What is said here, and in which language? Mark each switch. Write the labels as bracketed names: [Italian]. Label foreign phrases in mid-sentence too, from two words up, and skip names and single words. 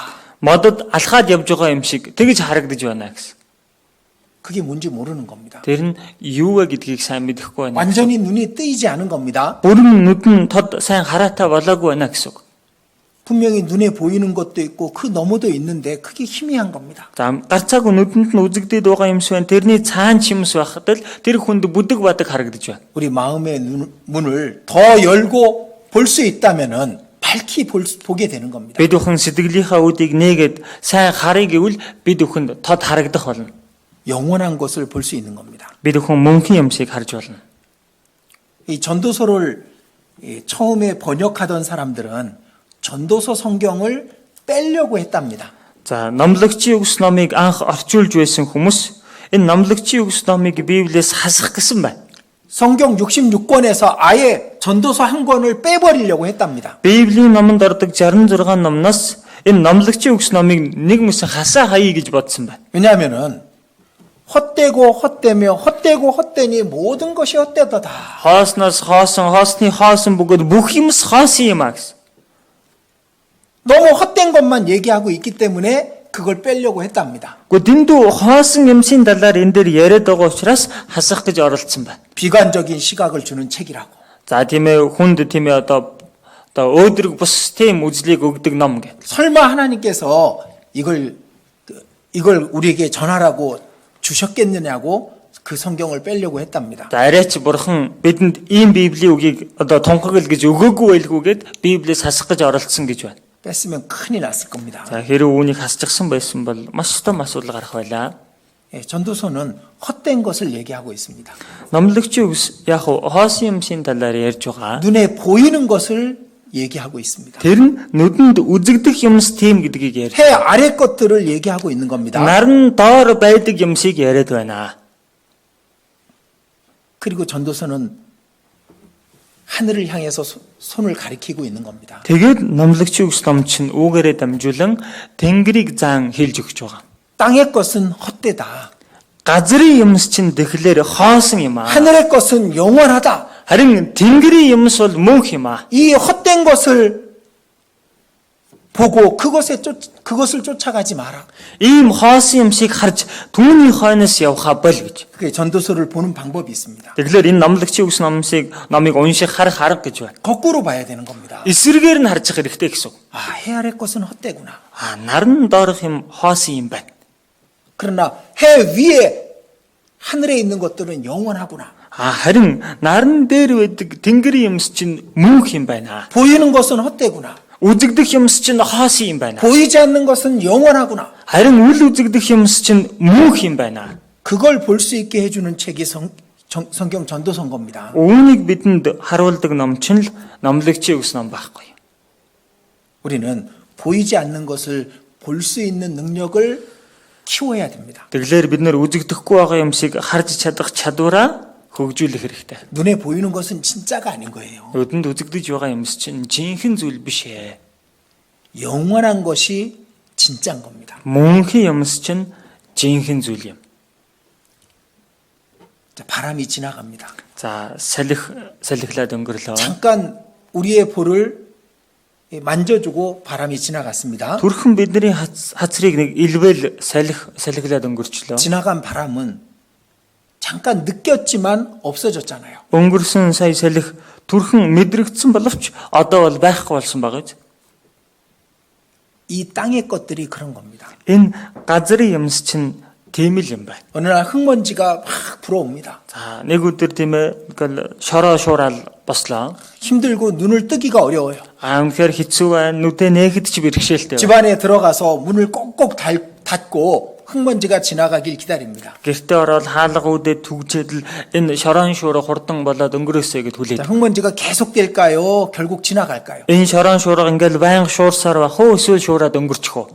[Mongolian] Модод алхаад явж байгаа юм шиг тэгж харагдаж байна гэсэн. [Korean] 그게 뭔지 모르는 겁니다. [Mongolian] Тэр нь юу вэ гэдгийг сайн мэдэхгүй байна. [Korean] 완전히 눈이 뜨이지 않은 겁니다. [Mongolian] Бүрэн нүд нь тод сайн хараатай болоогүй байна гэсэн үг. [Korean] 분명히 눈에 보이는 것도 있고 그 너머도 있는데 그게 희미한 겁니다. [Mongolian] За гарцаагүй нүдэнд нь үзэгдээд байгаа юмс байна. Тэрний цаана ч юмс байхад л тэр хүнд бүдэг бадаг харагдаж байна. [Korean] 우리 마음의 문을 더 열고 볼 수 있다면은 밝히 보게 되는 겁니다. [Mongolian] Бид бүхэн сэтгэлийнхаа үдийг нээгээд сайн харъя гэвэл бид бүхэнд тод харагдах болно. [Korean] 영원한 것을 볼 수 있는 겁니다. [Mongolian] Бид бүхэн мөнхийн юмсыг харж болно. [Korean] 이 전도서를 처음에 번역하던 사람들은 전도서 성경을 빼려고 했답니다. [Mongolian] За номлогчийн үгс номыг анх орчуулж байсан хүмүүс энэ номлогчийн үгс номыг Библиэс хасах гэсэн байна. [Korean] 성경 66권에서 아예 전도서 한 권을 빼버리려고 했답니다. [Mongolian] Библийн номонд ордог 66 номноос энэ номлогчийн үгс номыг нэг мэсэн хасаа хаяа гэж бодсон байна. [Korean] 왜냐하면은 헛되고 헛되며 헛되고 헛되니 모든 것이 헛되도다. [Mongolian] Хоосноос хоосон, хоосны хоосон бөгөөд бүх юмс хоосон юм а гэсэн. [Korean] 너무 헛된 것만 얘기하고 있기 때문에 그걸 빼려고 했답니다. [Mongolian] Гэхдээ дэндүү хоосон юмсын талаар энэ дээр яриад байгаа учраас хасах гэж оролцсон байна. [Korean] 비관적인 시각을 주는 책이라고. [Mongolian] За тийм ээ хүнд тийм ээ одоо өөдрөг бус тийм үзлийг өгдөг ном гэдэг. [Korean] 설마 하나님께서 이걸 우리에게 전하라고 주셨겠느냐고 그 성경을 빼려고 했답니다. [Mongolian] За арайч бурхан бидэнд ийм Библийн үгийг одоо тунхаглал гэж өгөөгүй байлгүйгээд Библиэс хасах гэж оролцсон гэж байна. [Korean] 뺐으면 큰일 났을 겁니다. [Mongolian] За хэрэг үүнийг хасчихсан байсан бол маш том асуудал гарах байлаа. [Korean] 전도서는 헛된 것을 얘기하고 있습니다. [Mongolian] Номлогчийн үгс яг хоосон юмсын талаар ярьж байгаа. [Korean] 눈에 보이는 것을 얘기하고 있습니다. [Mongolian] Тэр нь нүдэнд үзэгдэх юмс тийм гэдгийг ярьж. [Korean] 해 아래 것들을 얘기하고 있는 겁니다. [Mongolian] Наран доор байдаг юмсыг яриад байна. [Korean] 그리고 전도서는 하늘을 향해서 손을 가리키고 있는 겁니다. [Mongolian] Тэгээд номлогчийн үгс ном чинь үүгээрээ дамжуулан Тэнгэрийг заан хэлж өгч байгаа. [Korean] 땅의 것은 헛되다. [Mongolian] Газрын юмс чинь тэгэхээр хоосон юм аа. [Korean] 하늘의 것은 영원하다. [Mongolian] Харин Тэнгэрийн юмс бол мөнх юм аа. [Korean] 이 헛된 것을 보고 그것을 쫓아가지 마라. [Mongolian] Ийм хоосон юмсыг харж түүний хойноос явхаа бол гэж. [Korean] 그게 전도서를 보는 방법이 있습니다. [Mongolian] Тэгэхээр энэ номлогчийн үгс номыг унших харах арга гэж байна. [Korean] 거꾸로 봐야 되는 겁니다. [Mongolian] Эсрэгээр нь харж хэрэгтэй гэсэн. [Korean] 해 아래 것은 헛되구나. [Mongolian] Наран доорх юм хоосон юм байна. [Korean] 그러나 해 위에 하늘에 있는 것들은 영원하구나. [Mongolian] Харин наран дээр байдаг Тэнгэрийн юмс чинь мөнх юм байна. [Korean] 보이는 것은 헛되구나. [Mongolian] Үзэгдэх юмс чинь хоосон юм байна. [Korean] 보이지 않는 것은 영원하구나. [Mongolian] Харин үл үзэгдэх юмс чинь мөнх юм байна. [Korean] 그걸 볼 수 있게 해주는 책이 성경 전도서인 겁니다. [Mongolian] Үүнийг бидэнд харуулдаг ном чинь л номлогчийн үгс ном байхгүй. [Korean] 우리는 보이지 않는 것을 볼 수 있는 능력을 키워야 됩니다. [Mongolian] Тэгэхээр бид нэр үзэгдэхгүй байгаа юмсыг харж чадах чадвараа хөгжүүлэх хэрэгтэй. [Korean] 눈에 보이는 것은 진짜가 아닌 거예요. [Mongolian] Нүдэнд үзэгдэж байгаа юмс чинь жинхэнэ зүйл биш ээ. [Korean] 영원한 것이 진짜인 겁니다. [Mongolian] Мөнхийн юмс чинь жинхэнэ зүйл юм. [Korean] 자, 바람이 지나갑니다. [Mongolian] За салхилаад өнгөрлөө. [Korean] 잠깐 우리의 볼을 만져주고 바람이 지나갔습니다. [Mongolian] Төрхөн бидний хацрыг нэг илвэл салхилаад өнгөрчлөө. [Korean] 지나간 바람은 잠깐 느꼈지만 없어졌잖아요. [Mongolian] Өнгөрсөн сая салхи төрхөн мэдрэгдсэн боловч одоо бол байхгүй болсон байгаа. [Korean] 이 땅의 것들이 그런 겁니다. [Mongolian] Энэ газрын юмс чинь тийм л юм байна. [Korean] 어느 날 흙먼지가 막 불어옵니다. [Mongolian] За нэг өдөр тийм ээ шороо шуурал бослоо. [Korean] 힘들고 눈을 뜨기가 어려워요. [Mongolian] Үнэхээр хэцүү байна. нүдэ нээхэд ч бэрхшээлтэй байна. [Korean] 집 안에 들어가서 문을 꼭꼭 닫고 흙먼지가 지나가길 기다립니다. [Mongolian] Гэртээ ороод хаалга үүдээ түгжээд л энэ шороон шуурга хурдан болоод өнгөрөөсэй гэд хүлээд. [Korean] 자, 흙먼지가 계속될까요? 결국 지나갈까요? [Mongolian] Энэ шороон шуурга ингээл байнга шуурсаар байх уу эсвэл шуураад өнгөрчих үү?